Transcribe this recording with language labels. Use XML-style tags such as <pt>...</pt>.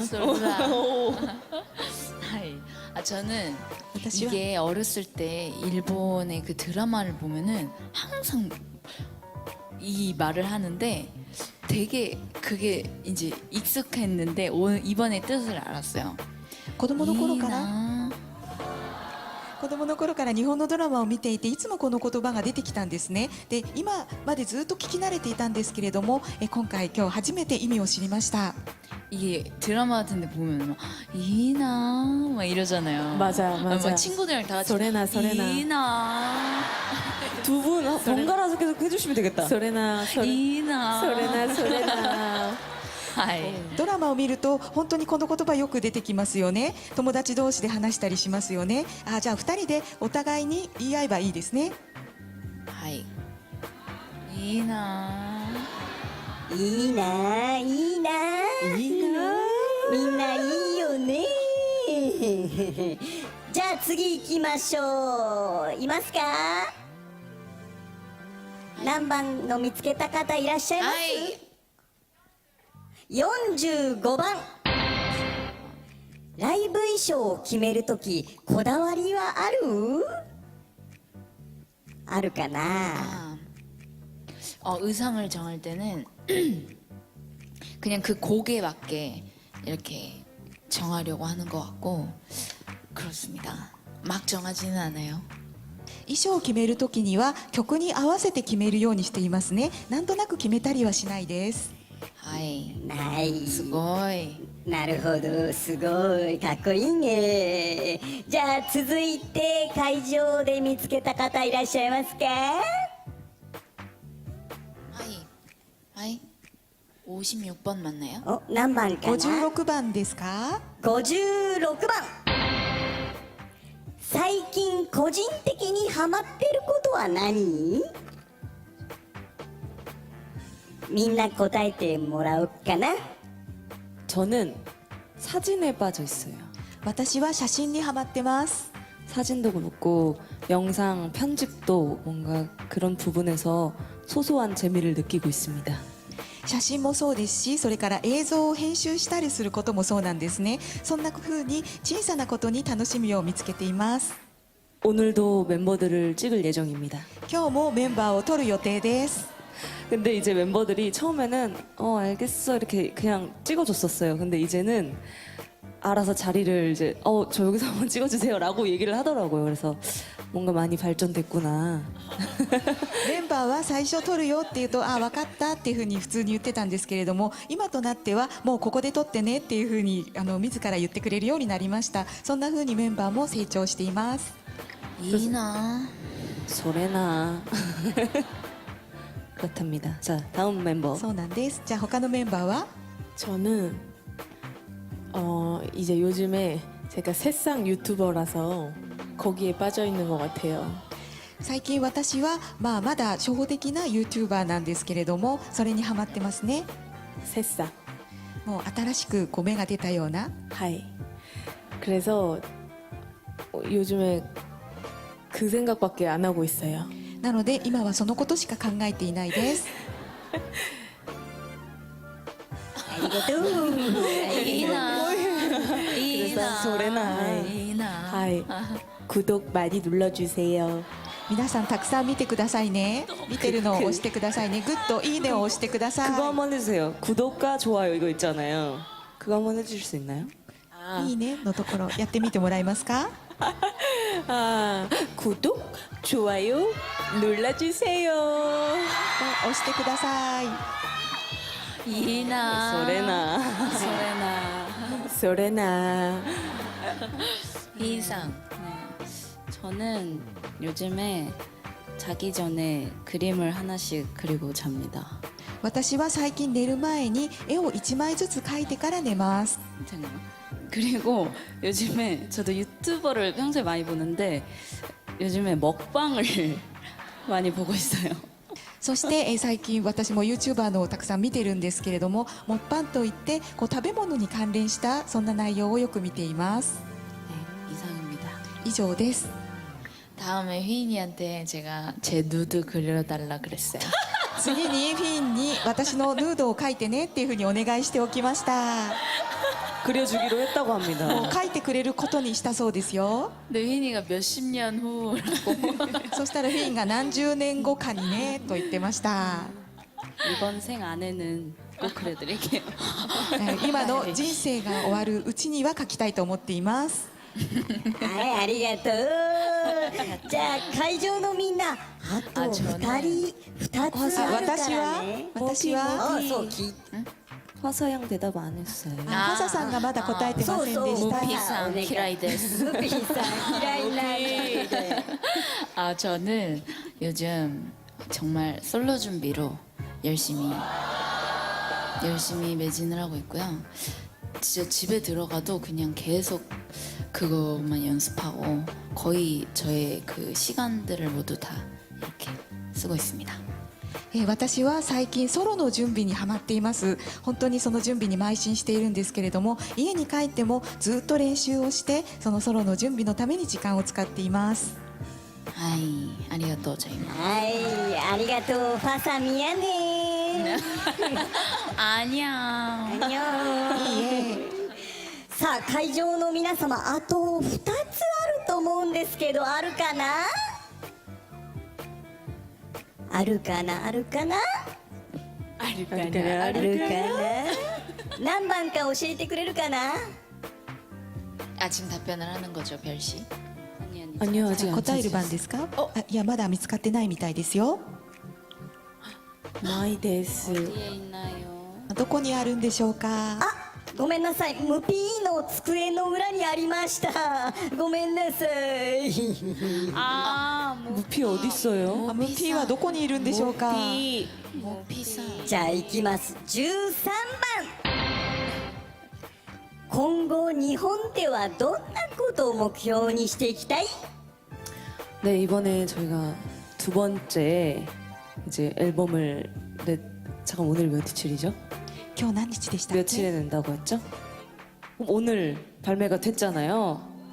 <ko>솔라. 하이. 아, 저는</ko> <ja>私は</ja> <ko>이게 어렸을 때 일본의 그 드라마를 보면은 항상 이 말을 하는데 되게 그게 이제 익숙했는데 오늘 이번에 뜻을 알았어요.</ko> <ja>子供の頃から 이나. 子供の頃から日本のドラマを見ていていつもこの言葉が出てきたんですね。で今までずっと聞き慣れていたんですけれども今日初めて意味を知りました。</ja> <ko>이게 드라마 같은데 보면 막 이나 막 이러잖아요. 맞아, 맞아. 막 친구들이랑 다 같이 소레나, 소레나. 이나 두 분 번갈아서 계속 해주시면 되겠다. 소레나 이나 소레나 소레나</ko> <ja>はい。ドラマを見ると本当にこの言葉よく出てきますよね。友達同士で話したりしますよね。じゃあ2人でお互いに言い合えばいいですね。はい。いいなぁ。いいなあ、いいなあ、いいなあ、みんないいよね。じゃあ次行きましょう。いますか？何番の見つけた方いらっしゃいます？45番。ライブ衣装を決めるときこだわりはある？あるかな？</ja> <ko>의상을 정할 때는 그냥 그 곡에 맞게 이렇게 정하려고 하는 것 같고 그렇습니다. 막 정하지는 않아요.</ko> <ja>衣装を決めるときには曲に合わせて決めるようにしていますね。なんとなく決めたりはしないです。 하이. ない。 스고이. なるほど、すごいかっこいいね。じゃあ続いて会場で見つけた方いらっしゃいますか？</ja> <ko>하이. 하이. 56번 맞나요?</ko> <ja>お、何番かな 56番ですか？ 56番。最近個人的にハマってることは何？みんな答えてもらおうかな。</ja> <ko>저는 사진에 빠져 있어요.</ko> <ja>私は写真にハマってます。</ja> <ko>사진도 그렇고 영상 편집도 뭔가 그런 부분에서 소소한 재미를 느끼고 있습니다.</ko> <ja>写真もそうですし、それから映像を編集したりすることもそうなんですね。そんな風に小さなことに楽しみを見つけています。</ja> <ko>오늘도 멤버들을 찍을 예정입니다.</ko> <ja>今日もメンバーを撮る予定です。</ja> <ko>근데 이제 멤버들이 처음에는 알겠어 이렇게 그냥 찍어줬었어요. 근데 이제는 알아서 자리를 이제 저 여기서 한번 찍어주세요라고 얘기를 하더라고요. 그래서 뭔가 많이 발전됐구나.</ko> <ja>メンバーは最初撮るよって言うとあ分かったっていうふうに普通に言ってたんですけれども、今となってはもうここで撮ってねっていうふうに自ら言ってくれるようになりました。そんなふうにメンバーも成長しています。 이나.</ja> <ko>소래나. 그렇답니다. 자, 다음 멤버.</ko> <ja>そうなんです。じゃあ他のメンバーは</ja> <ko>저는 이제 요즘에 제가 새싹 유튜버라서 거기에 빠져 있는 것 같아요.</ko> <ja>最近私はまだ初歩的な YouTuber なんですけれども、それにハマってますね。</ja> <ko>새싹.</ko> <ja>もう新しく芽が出たような。 하이.</ja> <ko>그래서 요즘에 그 생각밖에 안 하고 있어요.</ko> <ja>なので今はそのことしか考えていないです。ありがとう。 이나.</ja> <ko>그래서 소래나. 이나. 하이. 구독 많이 눌러주세요.</ko> <ja>皆さんたくさん見てくださいね。見てるのを押してくださいね。グッドいいねを押してください。</ja> <ko>그거 한번 해주세요. 구독과 좋아요 이거 있잖아요. 그거 한번 해주실 수 있나요?</ko> <ja>いいねのところやってみてもらえますか？</ja> <ko>구독, 좋아요 눌러주세요.</ko> <ja>押してください。 이나. 소래나. 소래나. 소래나.</ja> <ko>이상. 네. 저는 요즘에 자기 전에 그림을 하나씩 그리고 잡니다.</ko> <ja>私は最近寝る前に絵を1枚ずつ描いてから寝ます。</ja> <ko>잠깐만. 그리고 요즘에 저도 유튜버를 평소에 많이 보는데 요즘에 먹방을 많이 보고 있어요.</ko> <ja>そして最近私も YouTuber のをたくさん見てるんですけれども、モッパンといって食べ物に関連したそんな内容をよく見ています。</ja> <ko>네, 이상입니다.</ko> <ja>以上です。</ja> <ko>다음에 휘인이한테 제가 제 누드 그려달라 그랬어요.</ko> <ja>次にフィンに私のヌードを描いてねっていうふうにお願いしておきました。</ja> <ko>그려주기로 했다고</ko> <ja>もう</ja> <ko>합니다.</ko> <ja>描いてくれることにしたそうですよ。</ja> <ko>근데 휘인이가 몇십 년 후라고.</ko> <ja>そしたらフィンが何十年後かにねと言ってました。</ja> <ko>이번 생 안에는 꼭 그려드릴게요.</ko> <ja>今の人生が終わるうちには描きたいと思っています。はい、ありがとう。じゃあ会場のみんな、あと2つあるからね。私はあ、そう聞い</ja> <ko>화서양 대답 안 했어요.</ko> <ja>マサさんがまだ答えてませんでした。 무피상 키라이데스. ルピーさん嫌いなんで。</ja> <ko>아 저는 요즘 정말 솔로 준비로 열심히 매진을 하고 있고요. 진짜 집에 들어가도 그냥 계속 그것만 연습하고 거의 저의 그 시간들을 모두 다 이렇게 쓰고 있습니다.</ko> <ja>私は最近ソロの準備にハマっています。本当にその準備に邁進しているんですけれども、家に帰ってもずっと練習をしてそのソロの準備のために時間を使っています。 하이 아리가또</ja> <ko>저입니다.</ko> <ja>はい、ありがとう。ファサミやね。</ja> <ko>아니야. あにょー。</ko> <ja>さあ会場の皆様、あと2つあると思うんですけど、あるかな？あるかな？あるかな？あるかな？何番か教えてくれるかな？</ja> <ko>아 지금 답변을 하는 거죠 별씨? 아니요, 아직 안</ko> <ja>答える番</ja> <ko>찾았어요.</ko> <ja>ですか？いやまだ見つかってないみたいですよ。 마이 데스.</ja> <ko>어디에 있나요?</ko> <ja>どこにあるんでしょうか？ごめんなさい、ムピーの机の裏にありました。ごめんなさい。</ja> <ko>아, 무피 어디 있어요?</ko> <ja>ムーピーはどこにいるんでしょうか？ 무피상. じゃあ行きます。13番。今後日本ではどんなことを目標にしていきたい？</ja> <ko>네, 이번에 저희가 두 번째 이제 앨범을 잠깐 오늘 며칠이죠?</ko> <ja>今日何日でしたっ</ja> <ko>며칠에</ko> <ja>け？</ja> <ko>낸다고 했죠? 그럼 오늘 발매가 됐잖아요.</ko>